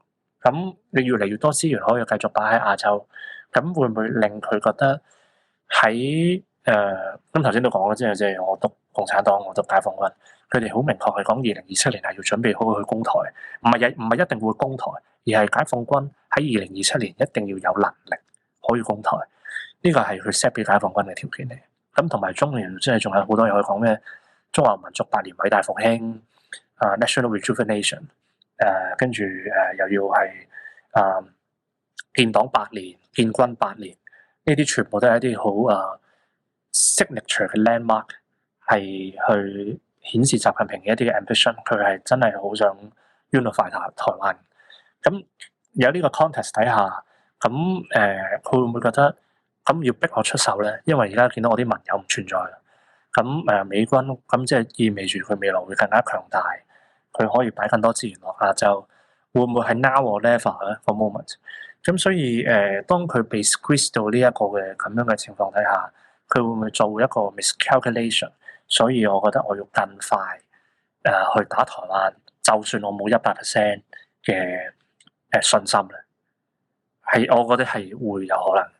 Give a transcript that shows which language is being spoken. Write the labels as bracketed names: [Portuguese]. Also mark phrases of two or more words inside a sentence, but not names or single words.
[Cantonese] 咁你越嚟越多資源可以繼續擺喺亞洲，咁會唔會令佢覺得喺咁頭先都講啦，即係我讀共產黨，我讀解放軍，佢哋好明確係講2027年係要準備好去攻台，唔係一定會攻台，而係解放軍喺2027年一定要有能力可以攻台，呢個係佢 set 俾解放軍嘅條件嚟。咁同埋中年即係仲有好多嘢可以講咩？中華民族百年偉大復興 ， [English] national rejuvenation， [Cantonese] 跟住又要係建黨100年、建軍8年，呢啲全部都係一啲好signature 嘅 landmark， 係去顯示習近平嘅一啲嘅 ambition， 佢係真係好想 unify 台灣。咁有呢個 context 底下，咁佢會唔會覺得咁要逼我出手咧？因為而家見到我啲盟友唔存在啦。咁美軍咁即係意味住佢未來會更加強大，佢可以擺更多資源落亞洲，會唔會係 [English] now or never [Cantonese] 咧個 moment？咁所以當佢被 squeeze 到呢一個嘅咁樣嘅情況底下，佢會唔會做一個 miscalculation？所以我覺得我要更快去打台灣，就算我冇100% 嘅信心咧，係我覺得係會有可能。